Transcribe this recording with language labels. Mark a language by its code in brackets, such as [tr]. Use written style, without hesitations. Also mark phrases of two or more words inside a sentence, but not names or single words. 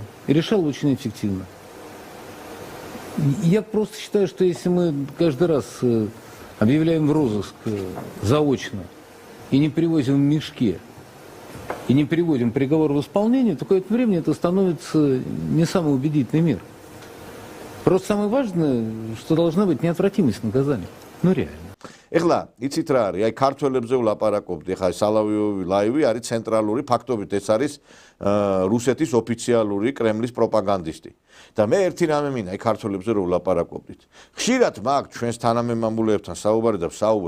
[ru] И решал очень эффективно. Я просто считаю, что если мы каждый раз объявляем в розыск заочно и не привозим в мешке, и не приводим приговор в исполнение, то какое-то время это становится не самый убедительный мир. Просто самое важное, что должна быть неотвратимость наказания. Ну реально. [ka] ეხლა იცით რა არის? აი ქართველებზე ვლაპარაკობდი, ეხლა სალავიო ლაივი არის ცენტრალური, ფაქტობით ეს არის რუსეთის ოფიციალური კრემლის პროპაგანდისტი. და მე ერთი რამე მინდა აი ქართველებზე რომ ვლაპარაკობდით. ხშირად მაგ ჩვენს თანამემამულეებთან საუბარი და ვსაუბრობ.